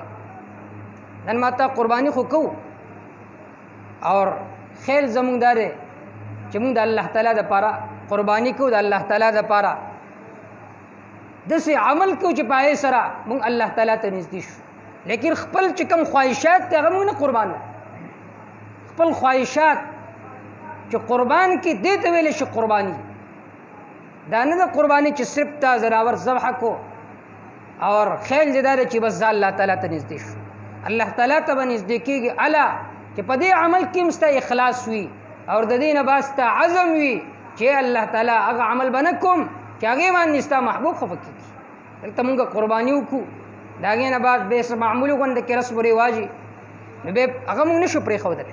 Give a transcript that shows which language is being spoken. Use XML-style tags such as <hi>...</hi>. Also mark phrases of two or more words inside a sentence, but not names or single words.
<ps>نن ما ته قرباني خو کوو، اور خیر زمونږ دا دی چې مونږ د الله تعالی دپاره قرباني کوو، د الله تعالی دپاره داسې عمل کوو چې په هغې سره مونږ الله تعالی ته نږدې شو. لیکن خپل چې کوم خواهشات دی هغه مونږ نه قربان، خپل خواهشات چې قربان کې دې ته ویلی شي قرباني. دا نه ده قرباني چې صرف تا زناور ذبح کو اور خیال دې دا دی چې بس زه الله تعالی ته نږدې شو. الله تعالی ته به نږدې کېږي الله چې په دې عمل کې هم ستا اخلاص وي اور د دې نه بعد ستا عزم وي چې الله تعالی هغه عمل به نه کوم چې هغې باندې ستا محبوب خفه کېږي. دلته مونږ قرباني وکړو، د هغې نه بعد بې معمولي غونډه کې رسم و رواج نو بیا هغه مونږ نشو پرېښودلی.</ps>